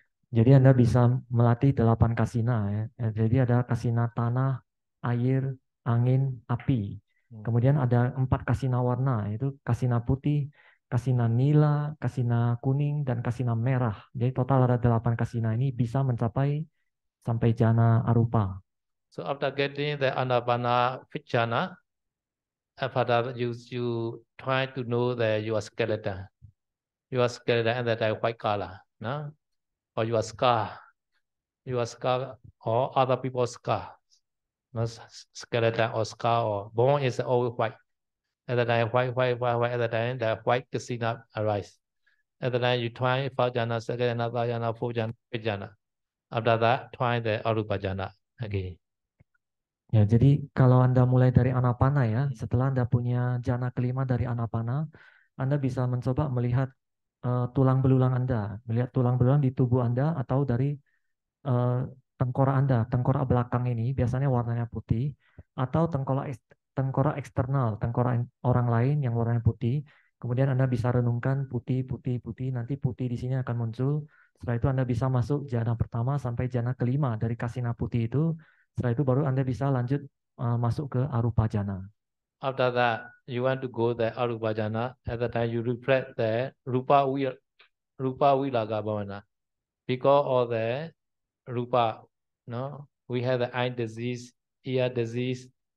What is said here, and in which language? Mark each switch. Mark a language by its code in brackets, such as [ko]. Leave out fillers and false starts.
[id] Jadi Anda bisa melatih 8 kasina ya. Jadi ada kasina tanah, air, angin, api. Kemudian ada 4 kasina warna, yaitu kasina putih, kasina nila, kasina kuning, dan kasina merah. Jadi total ada 8 kasina ini bisa mencapai sampai jana arupa. [en] So after getting the Anapana Jhana, after that you try to know that your skeleton. Your skeleton and that white color, no? Or your scar or other people's scar. No skeleton or scar or bone is always white. At the time, white. At the time, the white kasina arise. At the time, you try 5 jhana, second jhana, third jhana, 4 jhana, 5 jhana. After that, try the arupa jhana again. [id] Ya, jadi kalau Anda mulai dari anapana ya, setelah Anda punya jana kelima dari anapana, Anda bisa mencoba melihat tulang belulang Anda, melihat tulang belulang di tubuh Anda atau dari tengkorak Anda. Tengkorak belakang ini biasanya warnanya putih, atau tengkorak eksternal, tengkorak orang lain yang warnanya putih. Kemudian Anda bisa renungkan putih, nanti putih di sini akan muncul. Setelah itu Anda bisa masuk jana pertama sampai jana kelima dari kasina putih itu. Setelah itu baru Anda bisa lanjut masuk ke arupa jana. [en] After that, you want to go the arupa jhana. At the time, you reflect the rupa vilaga bhavana. Because of the rupa, no, we have the eye disease, ear disease.